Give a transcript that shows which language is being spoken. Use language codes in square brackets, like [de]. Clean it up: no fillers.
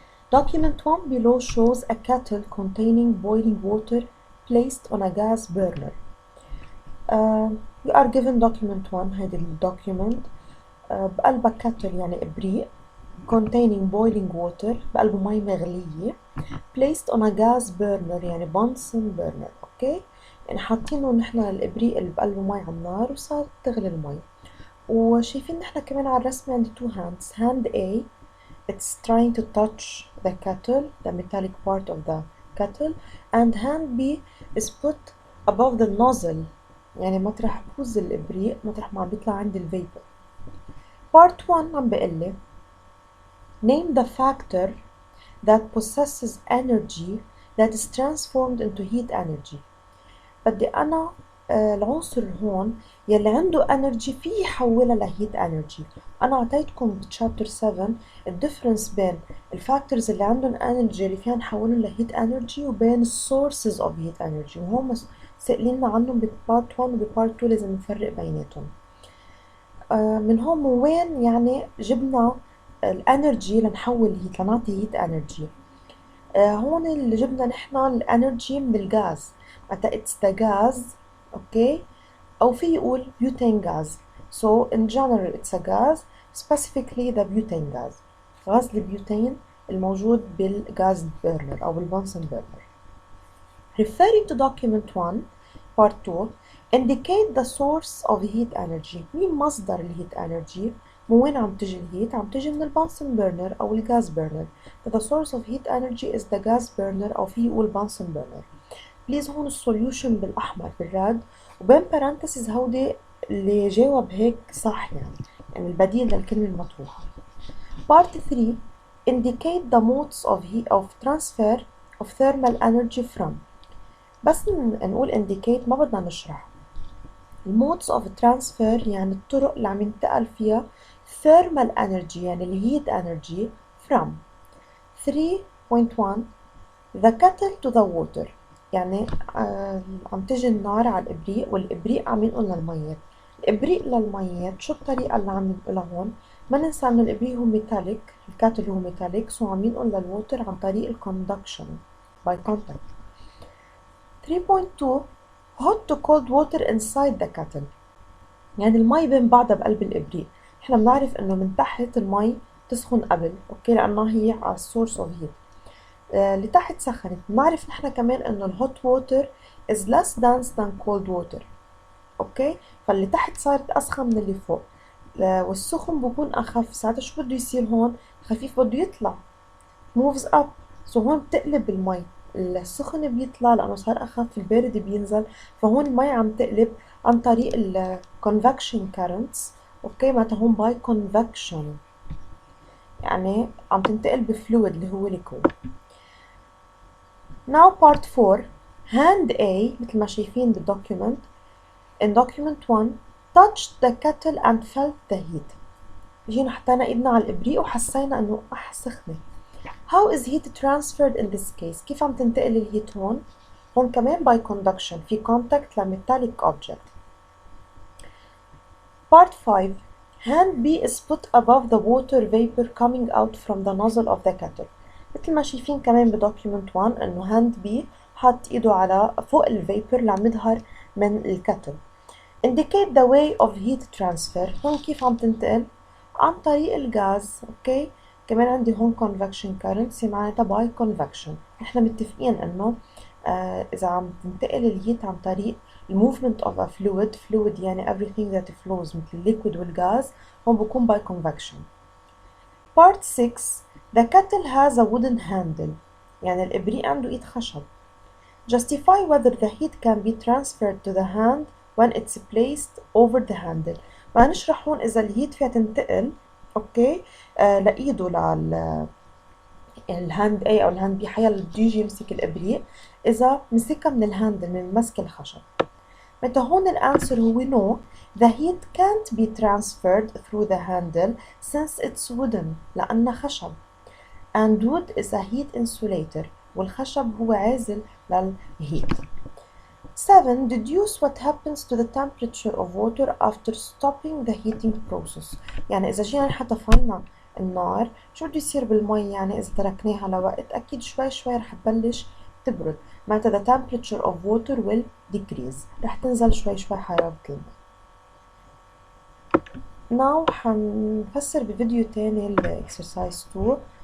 [en] Document 1 below shows a kettle containing boiling water placed on a gas burner. We are given document 1, [ar] هذا الدوكيومنت بقلبها [en] kettle [ar] يعني إبريق [en] containing boiling water [ar] بقلبه مي مغلية [en] placed on a gas burner يعني Bunsen burner، okay. [ar] يعني حاطينه نحن الإبريق اللي بقلبه مي على النار وصار تغلي المي. وشايفين نحن كمان على الرسمة عندي [en] two hands. Hand A it's trying to touch the kettle, the metallic part of the kettle, and hand B is put above the nozzle [ar] يعني مطرح بوز الإبريق مطرح ما عم بيطلع عندي الفيبر. [en] Part 1 [ar] عم بقلي [en] name the factor that possesses energy that is transformed into heat energy. [ar] بدي أنا العنصر هون يلي عنده energy فيه يحولها لهيت energy. أنا عطيتكم بتشابتر 7 الديفرنس بين الفاكتورز اللي عندهم energy اللي فيها نحولهم لهيت energy وبين [en] sources of heat energy، [ar] وهم سألينا عنهم ببارت 1 وببارت 2 لازم نفرق بيناتهم. من هون وين يعني جبنا الانرجي لنحول هيت لنعطي هيت energy. هون اللي جبنا نحن الانرجي من الغاز، معناتها [en] it's the gas، [ar] okay، أو في يقول butane gas. [en] So in general it's a gas, specifically the butane gas. [ar] غاز البيوتين الموجود بالغاز burner أو بالبنسن burner. [en] Referring to document 1 part 2 indicate the source of heat energy. [ar] مين مصدر الهيت energy؟ من وين عم تجي الهيت؟ عم تجي من البنسن burner أو الغاز burner. [en] So the source of heat energy is the gas burner [ar] أو في يقول بنسن [en] burner. [ar] بليز هون السوليوشن بالأحمر بالراد وبين parentheses هودي اللي جاوب هيك صح يعني البديل للكلمة المطروحة. [en] Part 3 indicate the modes of transfer of thermal energy from. [ar] بس نقول indicate ما بدنا نشرح. [en] modes of transfer [ar] يعني الطرق اللي عم ينتقل فيها [en] thermal energy [ar] يعني الهيت energy from. 3.1 [en] the kettle to the water [ar] يعني عم تجي النار على الإبريق والإبريق عم ينقل للميات. الإبريق للميات شو الطريقة اللي عم ينقلها هون؟ ما ننسى إنه الإبريق هو ميتاليك، الكاتل هو ميتاليك، سو عم ينقل للووتر عن طريق الكوندكشن [en] by contact. 3.2 hot to cold water inside the kettle [ar] يعني المي بين بعضها بقلب الإبريق. إحنا بنعرف إنه من تحت المي تسخن قبل، أوكي، لأنها هي على [en] source of heat. [ar] اللي تحت سخنت. بنعرف نحن كمان انه الهوت ووتر [en] is less dense than cold water، [ar] اوكي، فاللي تحت صارت اسخن من اللي فوق، والسخن بكون اخف. ساعتها شو بده يصير هون؟ خفيف بده يطلع [en] moves up، [ar] سو هون بتقلب المي، السخن بيطلع لانه صار اخف، البارد بينزل، فهون المي عم تقلب عن طريق ال [en] convection currents، [ar] اوكي، معناتها هون [en] by convection [ar] يعني عم تنتقل بفلويد اللي هو liquid. [en] Now part 4 hand A مثل ما شايفين بالdocument in document 1 touched the kettle and felt the heat. [ar] جينا حطينا ايدنا على الإبريق وحسينا انه سخنة. [en] How is heat transferred in this case؟ [ar] كيف عم تنتقل الهيت هون؟ هون كمان [en] by conduction في contact لmetallic object. Part 5 hand B is put above the water vapor coming out from the nozzle of the kettle. [ar] مثل ما شايفين كمان بدوكيومنت 1 انه هاند بي حط ايده على فوق الفيبر اللي عم يظهر من الكتل. [en] indicate the way of heat transfer. [ar] هون كيف عم تنتقل؟ عن طريق الغاز، اوكي. كمان عندي هون [en] convection currents [ar] معناتها [en] by convection. [ar] احنا متفقين انه اذا عم تنتقل الهيت عن طريق [en] movement of a fluid [ar] يعني [en] everything that flows [ar] مثل الليكويد والغاز هون بكون [en] by convection. Part 6 The kettle has a wooden handle [ar] يعني الإبريق عنده إيد خشب. [en] Justify whether the heat can be transferred to the hand when it's placed over the handle. [ar] وهنشرح هون إذا الهيت فيها تنتقل أوكي لإيده الهاند A أو الهاند B، حيلا بده يجي يمسك الإبريق إذا مسكها من الهاندل من مسك الخشب. متى هون الانسر هو [en] no, the heat can't be transferred through the handle since it's wooden [ar] لأنها خشب. [en] And wood is a heat insulator [ar] والخشب هو عازل للهيت. [en] 7. Deduce what happens to the temperature of water after stopping the heating process. [ar] يعني إذا جينا نحن طفينا النار شو بده يصير بالمي؟ يعني إذا تركناها لوقت أكيد شوي شوي رح تبلش تبرد، معناتها [en] the temperature of water will decrease، [ar] رح تنزل شوي شوي حرارة المي. Now حنفسر بفيديو تاني ال exercise 2.